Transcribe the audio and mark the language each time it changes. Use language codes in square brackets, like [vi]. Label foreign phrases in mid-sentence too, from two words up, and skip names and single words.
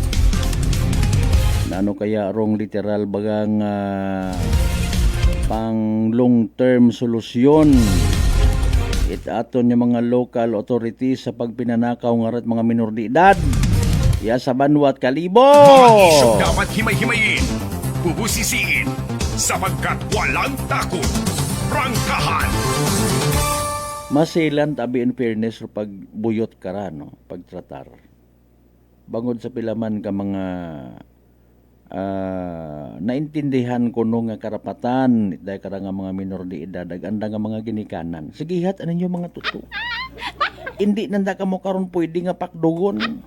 [akl] Nano kaya rong literal bagang pang long-term solusyon it aton yung mga local authorities sa pagpinanakaw nga rat mga minor de edad. Ya sa Banwa at Kalibo. [tl] Mga isyong dapat himay-himayin, bubusisiin, sapagkat walang takot. [akl] Prangkahan. Masilan tabi [en] in fairness [akl] pag buyot ka ra, no? Pagtratar. Bangod sa pilaman ka mga naintindihan ko no nga karapatan dahil ka nga mga minor de edad anda nga mga ginikanan. Sigihat ano nyo mga tuto. Hindi nanda ka mo karon pwede nga pakdugon.